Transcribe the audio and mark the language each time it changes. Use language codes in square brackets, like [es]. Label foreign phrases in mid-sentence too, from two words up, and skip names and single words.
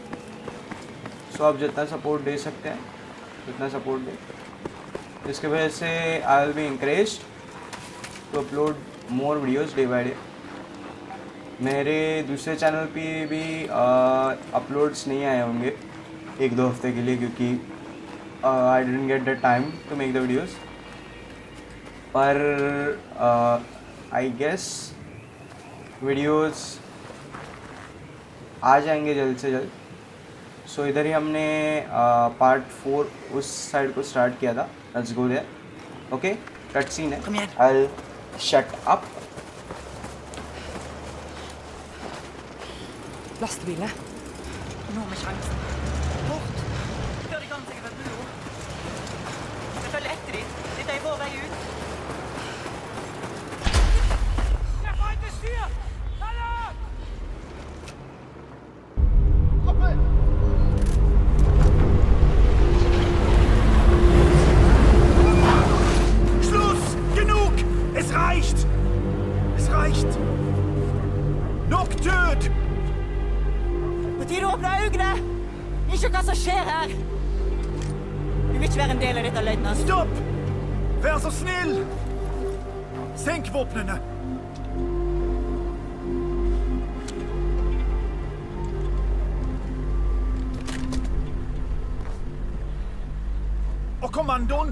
[hi] सो आप जितना सपोर्ट दे सकते हैं उतना सपोर्ट दें, जिसकी वजह से [en] I will be encouraged to upload more videos day by day. [hi] मेरे दूसरे चैनल पे भी अपलोड्स नहीं आए होंगे 1-2 हफ्ते के लिए, क्योंकि [en] I didn't get the time to make the videos, [hi] पर [en] I guess [hi] वीडियोस आ जाएंगे जल्द से जल्द। सो इधर ही हमने पार्ट 4 उस साइड को स्टार्ट किया था। [en] Let's go there. Okay, cut scene है. I will shut up। [no] Lastebiler. Nå med sjansen. Bort! Før de kommer seg over broa. Vi følger etter dem. Dette er vår vei ut. [de] Der Feind ist hier! Alarm! Schluss! Genug! Es reicht! Es reicht! [no] Nok død! På tide å åpne øynene! Ikke hva som skjer her! Du vil ikke være en del av dette, løytnant. Stopp! Vær så snill! Senk våpnene! Og kommandoen!